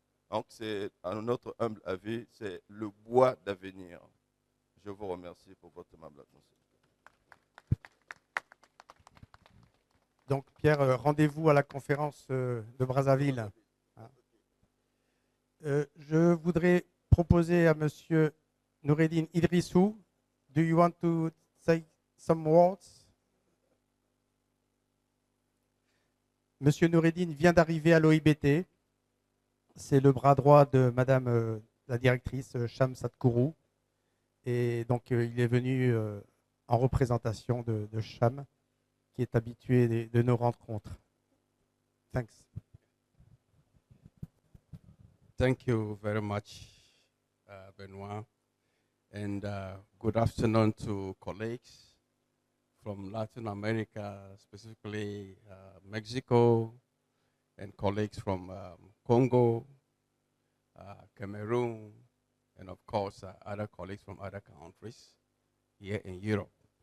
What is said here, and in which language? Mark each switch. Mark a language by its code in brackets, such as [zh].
[fr] Donc, c'est, à notre humble avis, c'est le bois d'avenir. Je vous remercie pour votre aimable attention. Donc, Pierre, rendez-vous à la conférence de Brazzaville. Je voudrais proposer à M. Noureddine Idrissou. [en] Do you want to say some words? [fr] M. Noureddine vient d'arriver à l'OIBT. C'est le bras droit de Madame la directrice Cham Sadhguru. Et donc, il est venu en représentation de Cham, qui est habitué de nos rencontres. [en] Thanks. Thank you very much, Benoit. And good afternoon to colleagues from Latin America, specifically Mexico, and colleagues from Congo, Cameroon, and of course other colleagues from other countries here in Europe.